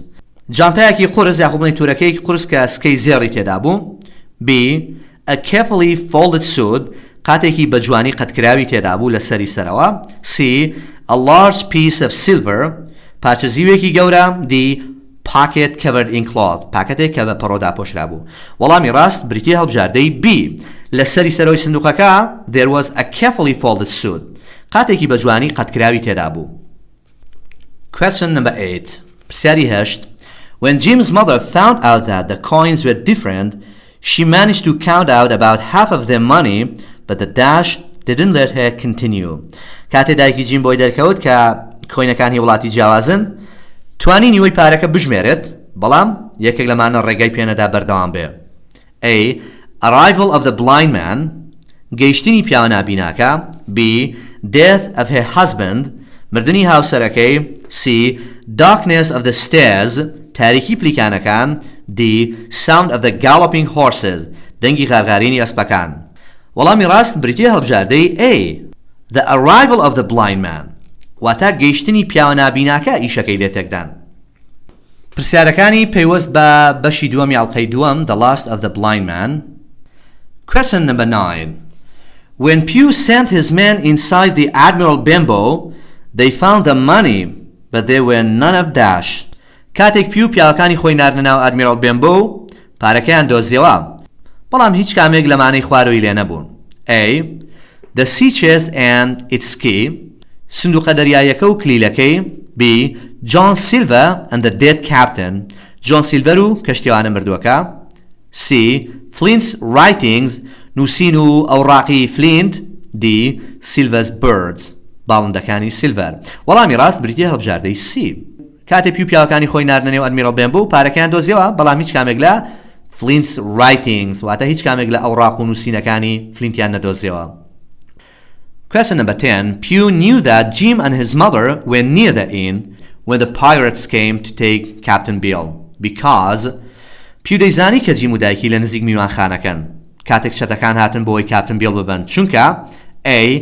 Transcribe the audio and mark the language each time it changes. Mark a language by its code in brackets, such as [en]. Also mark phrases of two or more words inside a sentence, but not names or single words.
[ckb] جانتایەکی قورس یاخۆ بڵێن تورەکەی قورس کە سکەی زێڕی تێدا بوو. B. [en] A carefully folded suit. [ckb] قاتێکی بە جوانی قەتکراوی تێدا بوو لە سەری سەرەوە. [en] C. A large piece of silver. [ckb] پارچە زیوێکی گەورە. D. [en] Pocket covered in cloth. [ckb] پاکەتێک کە بە پەڕۆدا پۆشرا بوو. وەڵامی ڕاست بریتیە هەڵبژاردەی B. لە سەری سەرەوەی سندوقەکە [en] there was a carefully folded suit. [ckb] قاتێکی بە جوانی قەتکراوی تێدا بوو. [en] Question number 8. پرسیاری 8. When Jim's mother found out that the coins were different, she managed to count out about half of their money, but the dash didn't let her continue. [ckb] کاتێ دایکی جیم بۆی دەرکەوت کە کۆینەکانی وڵاتی جیاوازن، توانی نیوەی پارەکە بژمێرێت، بەڵام یەکێک لەمانە ڕێگای پێنەدا بەردەوام بێ. [en] A. Arrival of the blind man. [ckb] گەیشتنی پیاوە نابیناکە. [en] B. Death of her husband. [ckb] مردنی هاوسەرەکەی. [en] C. Darkness of the stairs. [ckb] تاریکی پلیکانەکان. [en] D. Sound of the galloping horses. [ckb] دەنگی غارغارینی ئەسپەکان. وەڵامی ڕاست بریتیە هەڵبژاردەی A. [en] The arrival of the blind man. [ckb] واتە گەیشتنی پیاوە نابیناکە ئیشەکەی لێتێکدان. پرسیارەکانی پەیوەست بە بەشی دووەمی ئەڵقەی دووەم The Last of the Blind Man. [en] Question number 9. When Pew sent his men inside the Admiral Benbow, they found the money, but there were none of Dash. [ckb] کاتێک پیو پیاوەکانی خۆی ناردنە ناو ئادمیرال بێمبۆ پارەکەیان دۆزیەوە، بەڵام هیچ کامێک لەمانەی خواروی لێ نەبوون. [en] A. The sea chest and its key. [ckb] سندوقە دەریایەکە و کلیلەکەی. [en] B. John Silver and the dead captain. [ckb] John Silver و کەشتیوانە مردووەکە. [en] C. Flint's writings. [ckb] نووسین و ئەوڕاقی Flint. D. [en] Silver's birds. باڵندەکانی Silver. [ckb] وەڵامی ڕاست بریتیە هەڵبژاردەی C. کاتێ پیو پیاوەکانی خۆی ناردنە نێو ئەدمیرال بێمبۆ پارەکەیان دۆزیەوە، بەڵام هیچ کامێک لە [en] Flint's writings [ckb] واتە هیچ کامێک لە ئەوڕاق و نووسینەکانی فلینتیان نەدۆزیەوە. [en] Question number 10. Pew knew that Jim and his mother were near the inn when the pirates came to take Captain Bill because Pew [ckb] دەیزانی کە جیم و دایکی لە نزیک میوانخانەکەن کاتێک شەتەکان هاتن بۆی کاپتن بیل ببن چونکە [en] A.